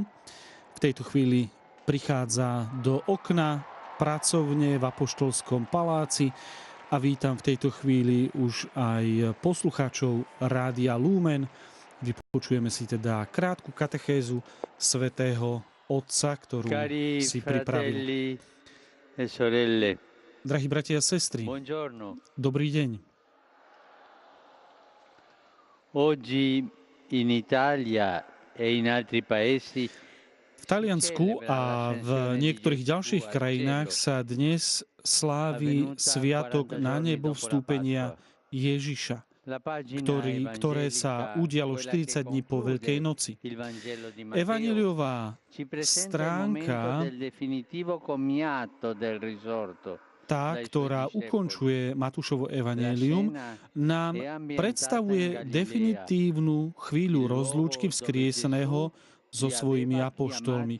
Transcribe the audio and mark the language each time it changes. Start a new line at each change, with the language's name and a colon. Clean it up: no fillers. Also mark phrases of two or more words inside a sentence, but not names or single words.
Slovak: V tejto chvíli prichádza do okna pracovne v Apoštolskom paláci a vítam v tejto chvíli už aj poslucháčov Rádia Lumen. Vypočujeme si teda krátku katechézu Svätého Otca, ktorú si pripravil. Drahí bratia a sestry, dobrý deň.
Italian: Oggi in Italia e in altri paesi
Slovak: v Taliansku a v niektorých ďalších krajinách sa dnes slávi sviatok na nebo vstúpenia Ježiša, ktoré sa udialo 40 dní po Veľkej noci. Evanjeliová stránka, tá, ktorá ukončuje Matúšovo evanjelium, nám predstavuje definitívnu chvíľu rozlúčky vzkrieseného so svojimi apoštolmi.